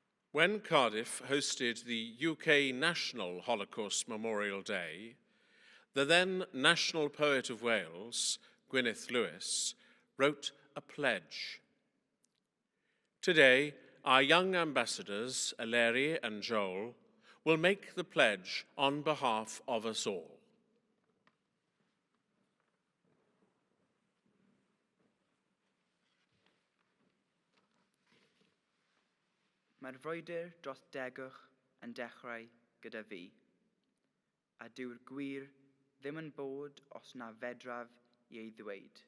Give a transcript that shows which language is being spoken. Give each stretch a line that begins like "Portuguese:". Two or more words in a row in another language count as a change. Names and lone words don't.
English: When Cardiff hosted the UK National Holocaust Memorial Day, the then National Poet of Wales, Gwyneth Lewis, wrote a pledge. Today, our young ambassadors, Eleri and Joel, will make the pledge on behalf of us all.
Welsh: Mae'r frwydr dros degwch yn dechrau gyda fi, a dyw'r gwir ddim yn bod os na fedraf i ei ddweud.